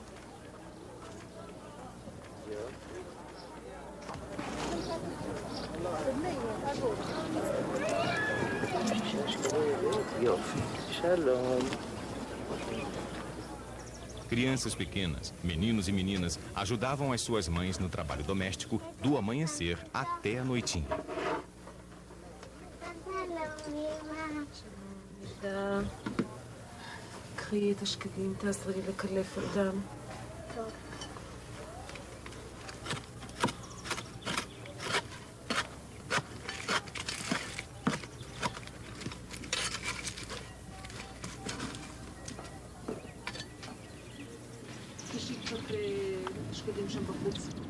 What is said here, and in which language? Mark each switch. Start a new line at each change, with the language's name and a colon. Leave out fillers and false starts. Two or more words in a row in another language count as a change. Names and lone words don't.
Portuguese: Crianças pequenas, meninos e meninas, ajudavam as suas mães no trabalho doméstico do amanhecer até a noitinha.
Hebrew: קחי את השקדים, תעזרי לקלף אותם. טוב. תשאי קצת השקדים שם בחוץ.